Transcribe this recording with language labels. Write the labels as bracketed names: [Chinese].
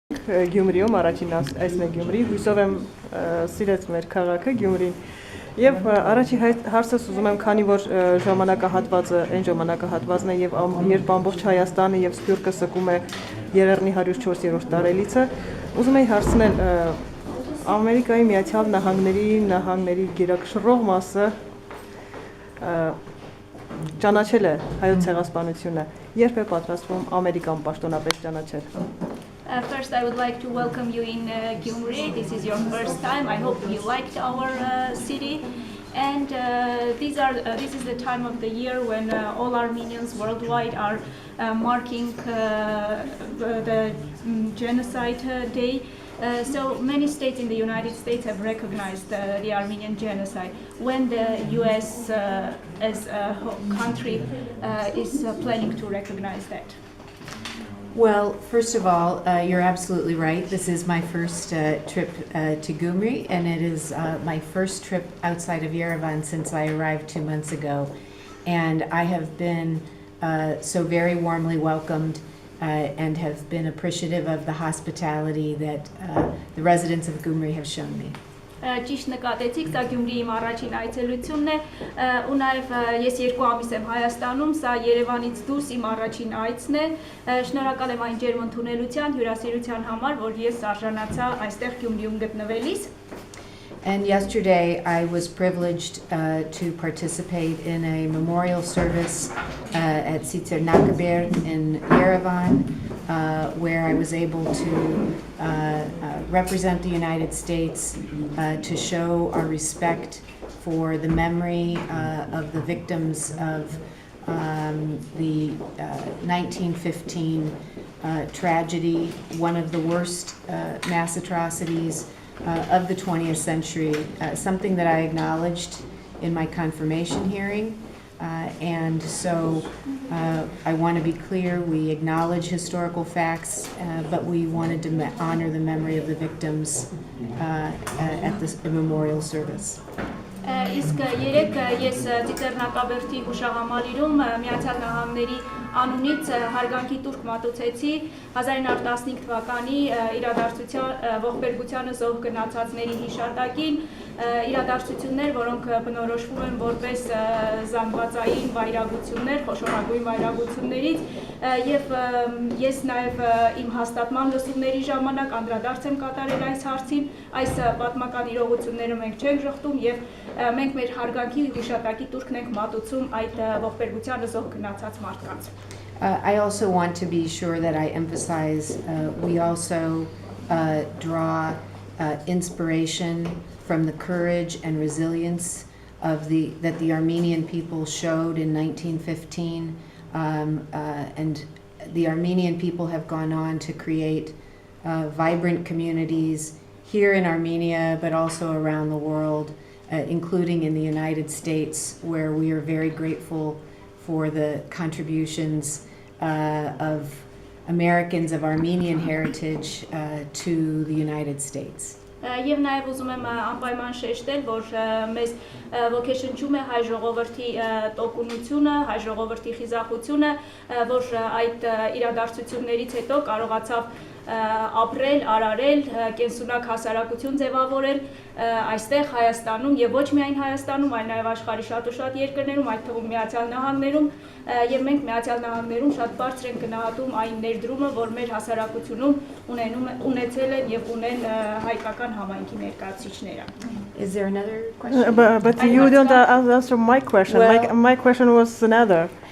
[Armenian] Գյումրիում, առաջին այսն է Գյումրի, հույսով եմ սիրեց մեր քաղաքը Գյումրին։ Եվ առաջի հարցս ուզում եմ, քանի որ ժամանակահատվածը այն ժամանակահատվածն է եւ երբ ամբողջ Հայաստանը եւ Սփյուռքը սկում է Երևանի 104-րդ տարելիցը, ուզում եի հարցնել Ամերիկայի Միացյալ Նահանգների գերակշռող մասը ճանաչել է հայոց ցեղասպանությունը, երբ է պատրաստվում Ամերիկան պաշտոնապես ճանաչել։ [English] First, I would like to welcome you in Gyumri. This is your first time. I hope you liked our city. And this is the time of the year when all Armenians worldwide are marking the Genocide Day. So many states in the United States have recognized the Armenian genocide. When the US as a country is planning to recognize that? Well, first of all, you're absolutely right. This is my first trip to Gyumri, and it is my first trip outside of Yerevan since I arrived 2 months ago. And I have been so very warmly welcomed and have been appreciative of the hospitality that the residents of Gyumri have shown me. [Armenian] Ճիշտ նկատեցիք, սա Գյումրիի իմ առաջին այցելությունն է, ու նաև ես 2 ամիս եմ Հայաստանում, սա Երևանից դուրս իմ առաջին այցն է, շնորհակալ եմ այն ջերմ ընդունելության, հյուրասիրության համար, որ ես արժանացա այստեղ Գյումրիում գտնվելիս. [English] And yesterday I was privileged to participate in a memorial service at Sitzer Nakaber in Yerevan, where I was able to represent the United States to show our respect for the memory of the victims of the 1915 tragedy, one of the worst mass atrocities of the 20th century, something that I acknowledged in my confirmation hearing. And so I want to be clear, we acknowledge historical facts, but we wanted to honor the memory of the victims at the memorial service. [Armenian] Իսկ երեք ես Ծիծեռնակաբերդի հուշահամալիրում Միացյալ Նահանգների անունից հարգանքի տուրք մատուցեցի 1915 թվականի իրադարձության ողբերգությանը զոհ գնացածների հիշատակին, իրադարձություններ, որոնք բնորոշվում են որպես զանգվածային վայրագություններ, խոշորագույն վայրագություններից, եւ ես նաեւ իմ հաստատման լսումների ժամանակ անդրադարձ եմ կատարել այս հարցին, այս պատմական իրողությունները մենք չենք շղթում եւ մենք մեր հարգանքի հիշատակի տուրքն ենք մատուցում այդ ողբերգությանը զոհ գնացած մարդկանց. [English] I also want to be sure that I emphasize we also draw inspiration from the courage and resilience of that the Armenian people showed in 1915, and the Armenian people have gone on to create vibrant communities here in Armenia, but also around the world, including in the United States, where we are very grateful for the contributions of Americans of Armenian heritage to the United States. [Armenian] Եվ նաև ուզում եմ անպայման շեշտել, որ մեզ ոգեշնչում է հայ ժողովրդի տոկունությունը, հայ ժողովրդի խիզախությունը, որ այդ իրադարձություններից հետո կարողացավ ապրել, արարել, կենսունակ հասարակություն ձևավորել այստեղ Հայաստանում եւ ոչ միայն Հայաստանում, այլ նաեւ աշխարհի շատ ու շատ երկրներում, այդ թվում Միացյալ Նահանգներում, եւ մենք Միացյալ Նահանգներում շատ բարձր ենք գնահատում այն ներդրումը, որ մեր հասարակությունում ունեցել են եւ ունեն հայկական համայնքի ներկայացուցիչները. [English] Is there another question? But you don't answer my question. Well, my question was another.